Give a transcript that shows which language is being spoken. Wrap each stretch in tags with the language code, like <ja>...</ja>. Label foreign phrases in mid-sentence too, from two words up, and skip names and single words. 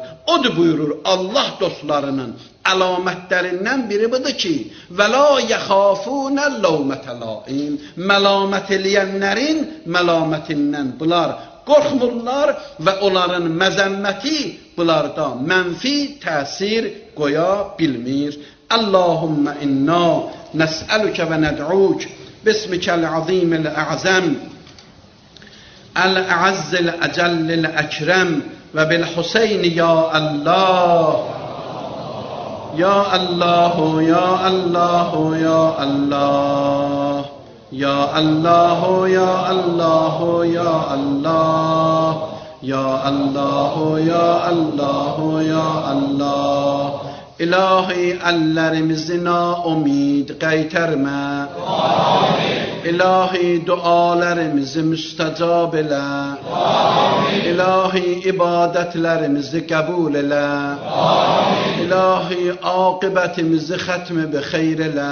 <az>Odur buyurur Allah dostlarının əlamətlərindən biri budur ki,</az> <ar>ولا يخافون لومة لائم.</ar> <az>Məlamət eləyənlərin məlamətindən bunlar qorxmurlar və onların məzəmməti bunlarda mənfi təsir qoya bilmir.</az> <ar>اللهم إنا نسألك وندعوك باسمك العظيم الأعظم الأعز الأجل الأكرم وبالحسين يا الله. يا الله، يا الله، يا الله. يا الله، يا الله، يا الله. يا الله، يا الله، يا الله.</ar> <az>İlahi əllərimizi naumid qaytarma. Amin. İlahi dualarımızı müstəcab elə. Amin. İlahi ibadətlərimizi qəbul elə. Amin. İlahi aqibətimizi xətmi bi xeyr elə.</az>